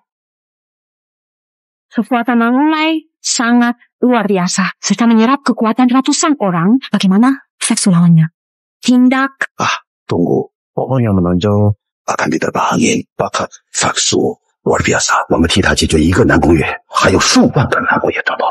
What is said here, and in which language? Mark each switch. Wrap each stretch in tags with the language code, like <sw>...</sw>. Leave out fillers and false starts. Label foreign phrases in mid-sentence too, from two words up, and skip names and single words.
<id>Kekuatan Nangung Lai sangat luar biasa. Serta menyerap kekuatan ratusan orang. Bagaimana Faksu lawannya? Tindak. Tunggu. Orang yang menonjol akan diterbangin. Bakat Faksu luar biasa.</id> <zh>我们替他解决一个南宫月，还有数万个南宫月找到他。</zh>